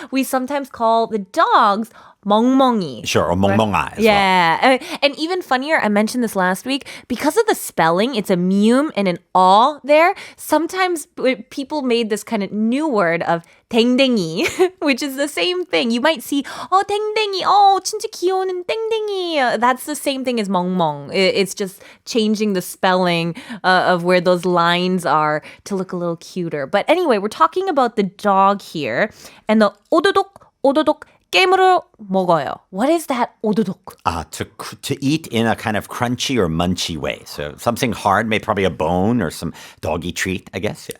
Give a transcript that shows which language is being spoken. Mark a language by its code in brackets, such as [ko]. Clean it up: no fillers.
[en] We sometimes call the dogs 멍멍이. Sure, or 멍멍아 as well. Yeah. And even funnier, I mentioned this last week, because of the spelling, it's a meum and an aw there. Sometimes people made this kind of new word of 댕댕이, which is the same thing. You might see, [ko] 댕댕이, 진짜 귀여운 댕댕이. [en] That's the same thing as 멍멍. It's just changing the spelling of where those lines are to look a little cuter. But anyway, we're talking about the dog here. And the [ko] 오도독 깨물어 먹어요. [en] What is that 오도독? To eat in a kind of crunchy or munchy way. So something hard, maybe probably a bone or some doggy treat, I guess. Yeah.